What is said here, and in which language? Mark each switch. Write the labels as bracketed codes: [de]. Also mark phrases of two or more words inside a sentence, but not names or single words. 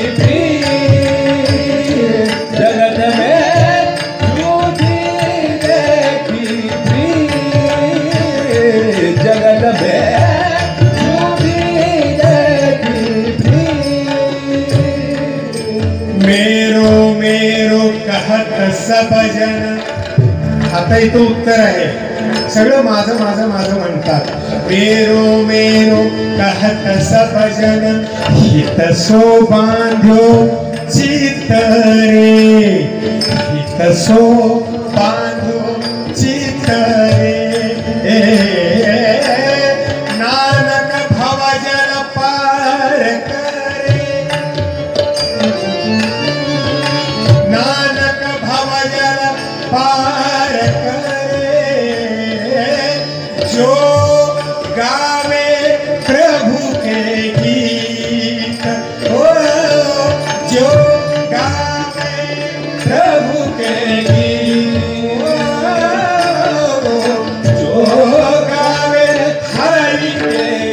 [hi] प्रीत जगत में झूठी देखी प्रीत जगत में झूठी देखी प्रीत मेरो मेरो कहत सब जन [mr] आता इथं उत्तर आहे सगळं माझं माझं माझं म्हणतात [hi] मेरो मेरो कहत सब जन हित सो बांध्यो चित रे हित सो बांध्यो चित रे नानक भव जल पार करे नानक भव जल पार जो गावे प्रभु के गीत ओ जो गावे प्रभु के गीत जो गावे हरि के